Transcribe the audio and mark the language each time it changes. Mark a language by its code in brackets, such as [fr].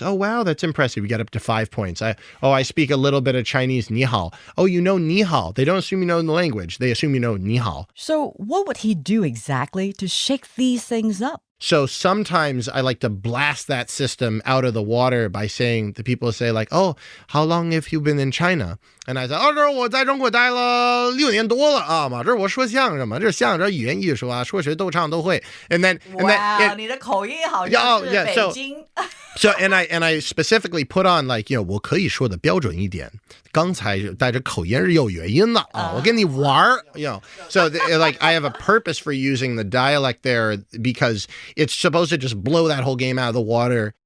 [en] Oh, wow, that's impressive. You got up to 5 points. I speak a little bit of Chinese, ni hao. Oh, you know ni hao. They don't assume you know the language. They assume you know ni hao. So what would he do exactly to shake these things up? So sometimes I like to blast that system out of the water by saying, the people say like, how long have you been in China? [zh] And I say, 我在中国待了6年多了啊嘛，这是我说相声嘛，这是相声，语言艺术啊，说学逗唱都会。 [en] And then, [zh] 你的口音好像是北京。 [en] So and I specifically put on like, [zh] 我可以说的标准一点，刚才带着口音是有原因的啊，我跟你玩， [en] So like I have a purpose for using the dialect there because it's supposed to just blow that whole game out of the water.